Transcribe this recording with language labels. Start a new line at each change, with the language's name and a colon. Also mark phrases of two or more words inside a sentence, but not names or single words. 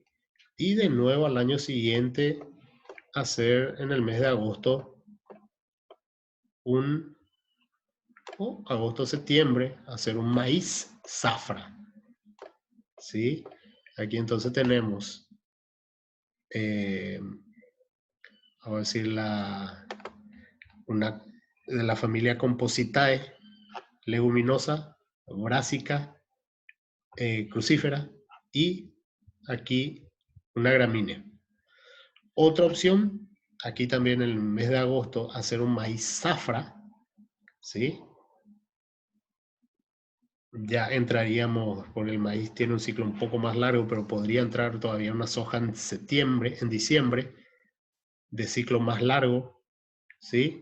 Spanish: Y de nuevo al año siguiente hacer en el mes de agosto agosto-septiembre, hacer un maíz zafra, ¿sí? Aquí entonces tenemos, vamos a decir, una de la familia Compositae, leguminosa, brásica, crucífera, y aquí una gramínea. Otra opción, aquí también en el mes de agosto, hacer un maíz zafra, ¿sí? Ya entraríamos, porque el maíz tiene un ciclo un poco más largo, pero podría entrar todavía una soja en septiembre, en diciembre, de ciclo más largo, ¿sí?